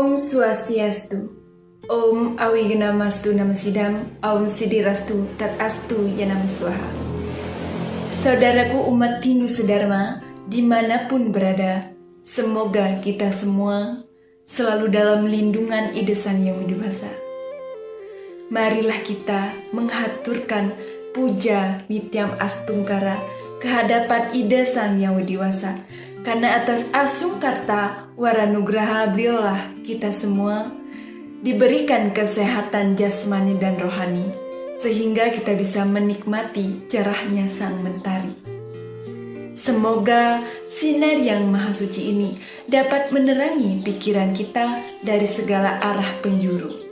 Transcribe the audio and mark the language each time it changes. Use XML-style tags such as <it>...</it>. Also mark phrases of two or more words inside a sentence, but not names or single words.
<id>Swastiastu.</id> <sa>Om Awigamastu Namasidam. Om Sidirastu Tat Astu Yanam Swaha.</sa> <id>Saudaraku umat Hindu sedharma, dimanapun berada, semoga kita semua selalu dalam lindungan Ida Sang Yang Widi-Wasa. Marilah kita menghaturkan puja Nityam Astungkara kehadapan Ida Sang Yang Widi-Wasa, karena atas asungkarta waranugraha beliaulah kita semua diberikan kesehatan jasmani dan rohani, sehingga kita bisa menikmati cerahnya sang mentari. Semoga sinar yang maha suci ini dapat menerangi pikiran kita dari segala arah penjuru.</id>